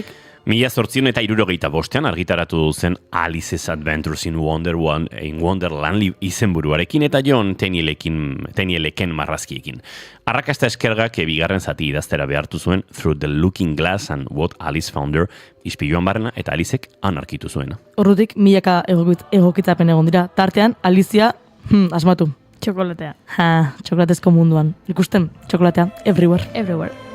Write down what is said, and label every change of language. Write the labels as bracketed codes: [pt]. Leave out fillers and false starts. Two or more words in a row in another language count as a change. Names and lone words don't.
[eu] 1865 argitaratu zen Alice's Adventures in Wonderland izenburuarekin eta John Tennieleken marrazkiekin. Arrakasta eskergak bigarren zati idaztera behartu zuen Through the Looking Glass and What Alice Found There ispiluan barrena eta Alicek anarkitu zuena. Ordutik milaka egokitzapen egon dira. Tartean, Alicia, asmatu. Txokolatea. Txokolatezko munduan. Ikusten, txokolatea, everywhere. Everywhere.